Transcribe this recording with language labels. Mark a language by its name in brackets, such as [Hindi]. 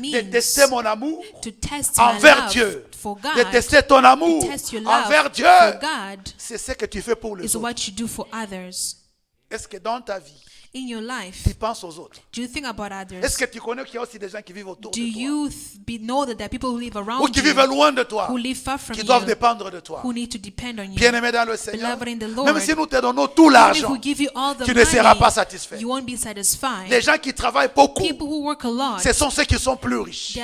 [English] means [French] tester mon amour [English] to test my [French] envers [English] love [French] Dieu, [English] for [French] de [English] God, [French] tester ton amour [English] to test your love [French] envers Dieu, [English] for God, [French] c'est ce que tu fais pour les [English] is [French] autres. [English] what you do for others. [French] Est-ce que dans ta vie, [English] In your life, [French] tu penses aux autres? [English] do you think about [French] Est-ce [English] others? [French] que tu connais qu'il y a aussi des gens qui vivent autour [English] Do [French] de toi [English] you know that there are people who live [French] ou [English] around [French] qui vivent [English] you, [French] loin de toi, [English] who live far from [French] qui doivent [English] you, [French] dépendre de toi? [English] who need to depend on you? [French] Bien-aimé dans le Seigneur, [English] Beloved in the Lord, [French] même si nous te donnons tout [English] Even if [French] l'argent, [English] we give you all the [French] tu ne seras pas [English] money, [French] satisfait. [English] you won't be satisfied. [French] Les gens qui travaillent beaucoup, [English] People who work a lot, [French] ce sont ceux qui sont plus riches.